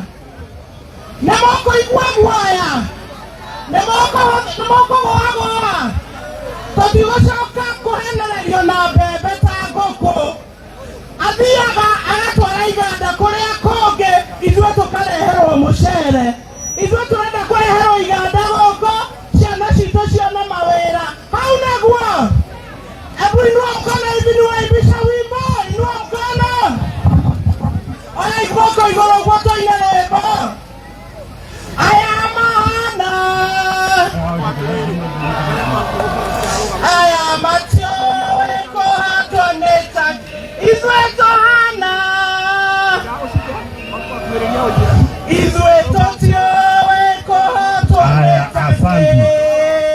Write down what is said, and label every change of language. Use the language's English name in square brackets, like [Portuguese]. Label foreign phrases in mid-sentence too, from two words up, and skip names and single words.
[Kikuyu] Nĩ mũkũigua guoya, nĩ mũkũgũagũa, tũtigũcoka kũhenererio na mbembe ta ngũkũ. Athiaga agatwara iganda kũrĩa kũngĩ, ithuĩ tũkareherwo mũcere. Ithuĩ tũrenda kũreherwo iganda gũkũ, ciana citũ cione mawĩra. Hau naguo, [Swahili] hebu inua mkono hivi niwaimbisha wimbo, inua mkono. [Kikuyu] Oya guoko igũrũ guo tũine rwĩmbo. Aya mahana, aya matiũĩ kũhatwo nĩ taki, ithuĩ tũhana, ithuĩ tũtiũĩ kũhatwo nĩ taki.